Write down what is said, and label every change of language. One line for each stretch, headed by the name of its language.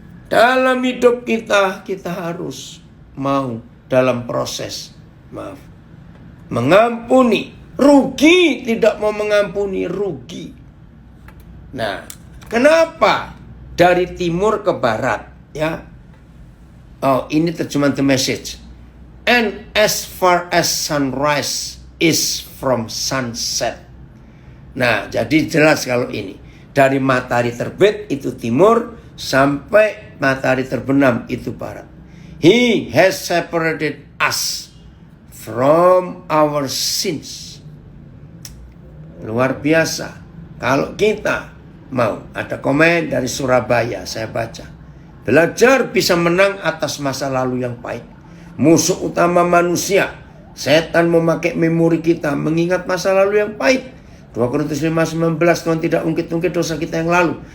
Indonesian: Dalam hidup kita harus mau dalam proses mengampuni. Rugi tidak mau mengampuni, rugi. Nah, kenapa dari timur ke barat? Ya, oh ini terjemahan The Message.
English: And as far as sunrise is from sunset.
Indonesian: Nah, jadi jelas kalau ini. Dari matahari terbit itu timur, sampai matahari terbenam itu barat.
English: He has separated us from our sins.
Indonesian: Luar biasa. Kalau kita mau, ada komen dari Surabaya, saya baca. Belajar bisa menang atas masa lalu yang pahit. Musuh utama manusia, setan memakai memori kita mengingat masa lalu yang pahit. 2 Korintus 5:19, Tuhan tidak ungkit-ungkit dosa kita yang lalu.